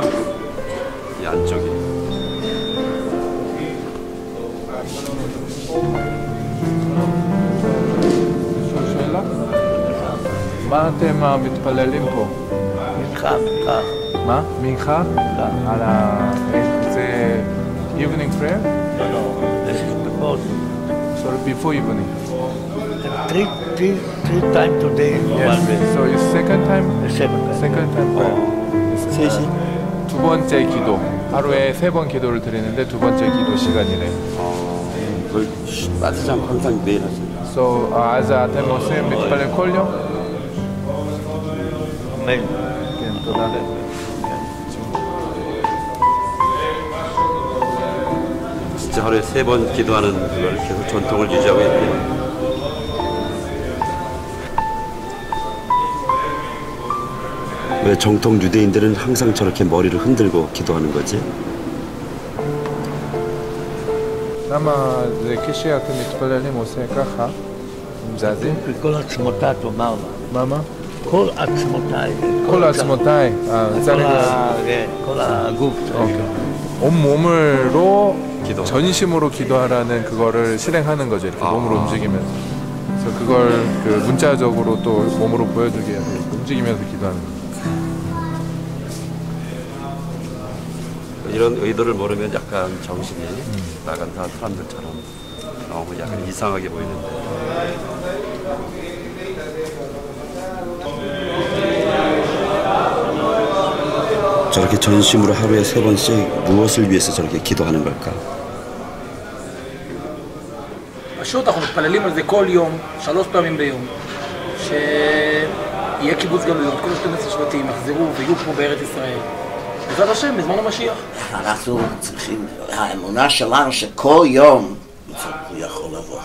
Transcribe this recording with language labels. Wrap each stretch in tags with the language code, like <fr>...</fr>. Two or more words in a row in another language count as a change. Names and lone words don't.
<ko>이 안쪽이.</ko> <he>שאלה? מה אתם מתפללים פה? מנחה, מנחה. מה? מנחה? על ה... זה</he> <en>evening prayer?</en> <he>לא, לא,</he> <en>this is before. Sorry, before evening. Three times today, Yes. one day. So it's second time? The second time. Second time prayer.</en> <ko>셋이? 두 번째 기도. 하루에 3번 기도를 드리는데 두 번째 기도 시간이래요. 그걸 빠지지 않고 항상 매일 하시는</ko> <he>So, אז אתם עושים מתפלל כל יום? אמן. כן, תודה.</he> <ko>진짜 하루에 3번 기도하는 그걸 계속 전통을 유지하고 있네요. 왜 정통 유대인들은 항상 저렇게 머리를 흔들고 기도하는 거지?</ko> <he>למה זה כשאתם מתפללים עושה ככה? מזעזעים? כל עצמותיי תאמר לה. מה? כל עצמותיי. כל עצמותיי. כל הגוף.</he> <ko>온몸으로 기도. 전심으로 기도하라는 그거를 실행하는 거죠. 이렇게 몸으로 움직이면서. 그래서 그걸 그 문자적으로 또 몸으로 보여주게 해서 움직이면서 기도하는 거죠. 이런 의도를 모르면 약간 정신이 나간 사람들처럼 너무 약간 이상하게 보이는데 저렇게 전심으로 하루에 3번씩 무엇을 위해서 저렇게 기도하는 걸까?</ko> <he>פשוט אנחנו מתפללים על זה כל יום, 3 פעמים ביום, שיהיה קיבוץ גלויות, כל 12 שבטים יחזרו ויהיו פה בארץ ישראל. בעזרת השם, בזמן המשיח. אנחנו צריכים, האמונה שלנו שכל יום הוא יכול לבוא.</he>